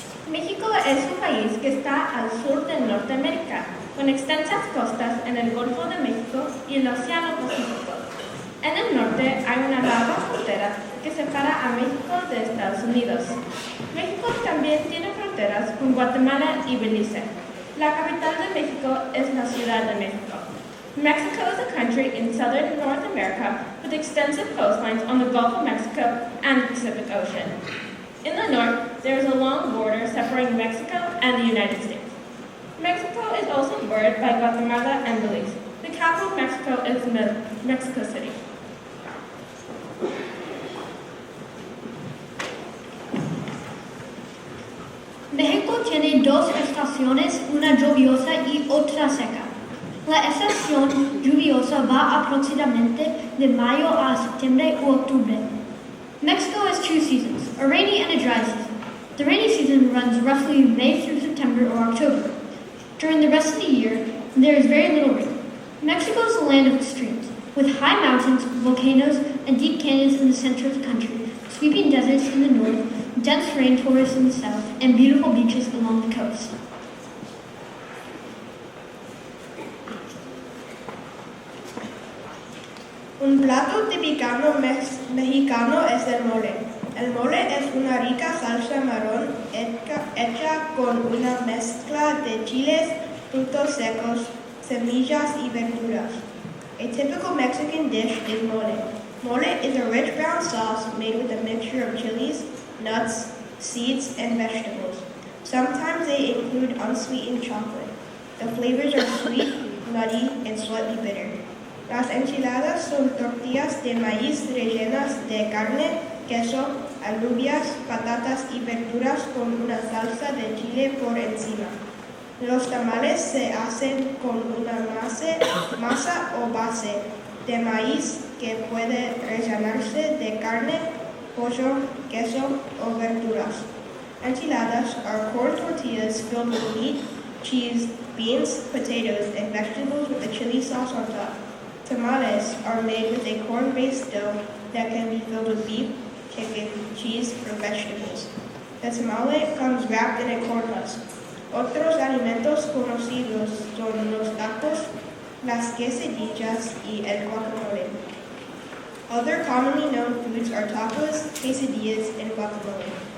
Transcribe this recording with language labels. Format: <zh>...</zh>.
<es>México es un país que está al sur de Norteamérica, con extensas costas en el Golfo de México y el Océano Pacífico. En el norte hay una larga frontera que separa a México de Estados Unidos. México también tiene fronteras con Guatemala y Belice. La capital de México es la Ciudad de México.</es> <en>Mexico is a country in southern North America with extensive coastlines on the Gulf of Mexico and the Pacific Ocean. In the north, there is a long border separating Mexico and the United States. Mexico is also bordered by Guatemala and Belize. The capital of Mexico is Mexico City.</en> <es>México tiene dos estaciones, una lluviosa y otra seca. La estación lluviosa va aproximadamente de mayo a septiembre u octubre.</es> <en>Mexico has two seasons, a rainy and a dry season. The rainy season runs roughly May through September or October. During the rest of the year, there is very little rain. Mexico is a land of extremes, with high mountains, volcanoes, and deep canyons in the center of the country, sweeping deserts in the north, dense rainforests in the south, and beautiful beaches along the coast.</en> <es>Un plato típico mexicano es el mole. El mole es una rica salsa marrón hecha con una mezcla de chiles, frutos secos, semillas y verduras.</es> <en>A typical Mexican dish is mole. Mole is a rich brown sauce made with a mixture of chilies, nuts, seeds, and vegetables. Sometimes they include unsweetened chocolate. The flavors are sweet, nutty, and slightly bitter.</en> <es>Las enchiladas son tortillas de maíz rellenas de carne, queso, alubias, patatas y verduras con una salsa de chile por encima. Los tamales se hacen con una masa o base de maíz que puede rellenarse de carne, pollo, queso o verduras.</es> <en>Enchiladas are corn tortillas filled with meat, cheese, beans, potatoes, and vegetables with a chili sauce on top. Tamales are made with a corn-based dough that can be filled with beef, chicken, cheese, or vegetables. The tamale comes wrapped in a corn husk.</en> <es>Otros alimentos conocidos son los tacos, las quesadillas, y el guacamole.</es> <en>Other commonly known foods are tacos, quesadillas, and guacamole.</en>